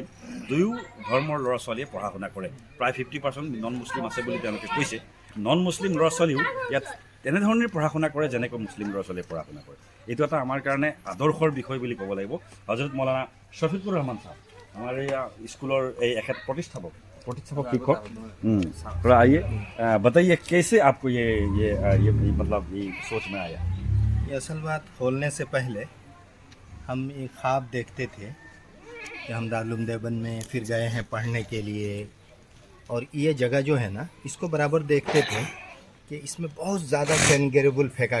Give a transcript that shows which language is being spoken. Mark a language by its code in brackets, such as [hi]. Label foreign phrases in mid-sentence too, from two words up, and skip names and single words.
[as] দুয়ো ধৰ্মৰ ল'ৰা ছোৱালীয়ে পঢ়া শুনা কৰে প্ৰায় 50% নন মুছলিম আছে বুলি তেওঁলোকে কৈছে নন মুছলিম ল'ৰা ছোৱালীও ইয়াত তেনেধৰণেই পঢ়া শুনা কৰে যেনেকৈ মুছলিম ল'ৰা ছোৱালীয়ে পঢ়া শুনা কৰে এইটো এটা আমাৰ কাৰণে আদৰ্শৰ বিষয় বুলি ক'ব লাগিব হজৰত মৌলানা শফিকুৰ ৰহমান ছাৰ আমাৰ এই স্কুলৰ এই এখেত প্ৰতিষ্ঠাপক শিক্ষক [hi] थोड़ा आइए बताइए कैसे आपको ये मतलब ये सोच में आया ये असल बात खोलने से पहले हम एक ख्वाब देखते थे कि हम दारुल देवबंद में फिर गए हैं पढ़ने के लिए और ये जगह जो है ना इसको बराबर देखते थे कि इसमें बहुत ज़्यादा सेनगेरेबल फेंका